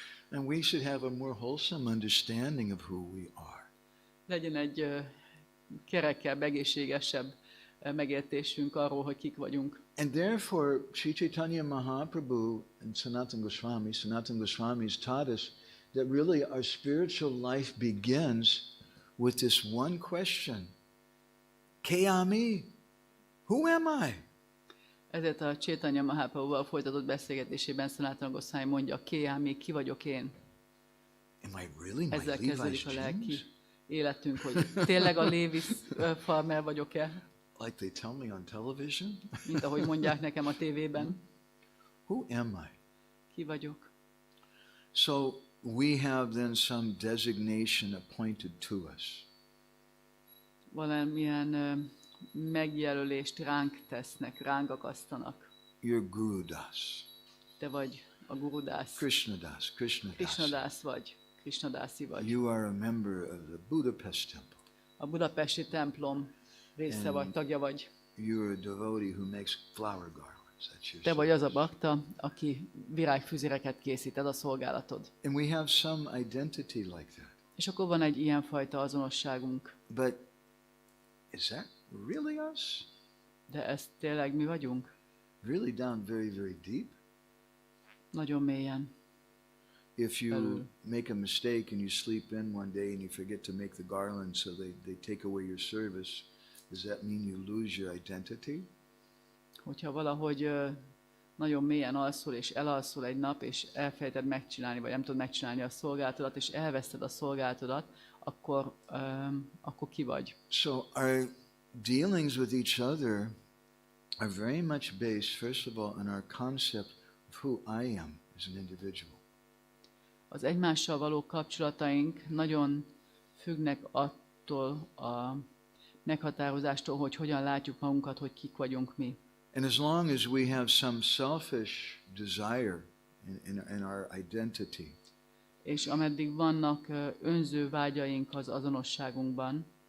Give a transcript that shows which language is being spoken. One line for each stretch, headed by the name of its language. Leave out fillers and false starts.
English: And we should have a more wholesome understanding of who we are.
Hungarian: Legyen egy kerekebb, egészségesebb megértésünk arról, hogy kik vagyunk.
English: And therefore, Sri Chaitanya Mahaprabhu and Sanatana Goswami has taught us that really our spiritual life begins with this one question.
Bangla: Ke-ami?
English: Who am I?
Hungarian: Ezért a Chaitanya Mahaprabhuval folytatott beszélgetésében Sanatana Goswami mondja,
Bangla: Ke-ami,
Hungarian: ki vagyok én?
English: Am I really my
Hungarian: Ezzel
English: Levi's
Hungarian: kezdődik a lelki
English: jeans?
Hungarian: életünk, hogy tényleg a Levi's farmer vagyok-e?
English: Like they tell me on television?
Hungarian: Mint ahogy mondják nekem a tévében.
English: Who am I?
Hungarian: Ki vagyok?
English: So we have then some designation appointed to us.
Hungarian: Valamilyen megjelölést ránk tesznek, ránk akasztanak.
English: You're Guru Das.
Hungarian: Te vagy a Guru Das.
English: Krishna Das.
Hungarian: Krishna Das vagy. Krishna Dasi vagy.
English: You are a member of the Budapest temple.
Hungarian: A budapesti templom része vagy, tagja vagy.
English: You're a devotee who makes flower garlands. That's your
Hungarian: Te vagy az a
English: service.
Hungarian: bakta, aki virágfüzéreket készít, ez a szolgálatod.
English: And we have some identity like that.
Hungarian: És akkor van egy ilyenfajta azonosságunk.
English: But is that really us?
Hungarian: De ez tényleg mi vagyunk?
English: Really down very, very deep?
Hungarian: Nagyon mélyen.
English: If you
Hungarian: Belül.
English: make a mistake and you sleep in one day and you forget to make the garland, so they take away your service, does that mean you lose your identity?
Hungarian: Hogyha valahogy nagyon mélyen alszol, és elalszol egy nap, és elfelejted megcsinálni, vagy nem tudod megcsinálni a szolgálatodat, és elveszted a szolgálatodat, akkor ki vagy?
English: So our dealings with each other are very much based, first of all, on our concept of who I am as an individual.
Hungarian: Az egymással való kapcsolataink nagyon függnek attól a meghatározástól, hogy hogyan látjuk magunkat, hogy kik vagyunk mi.
English: And as long as we have some selfish desire in our identity,
Hungarian: És ameddig vannak önző vágyaink az azonosságunkban,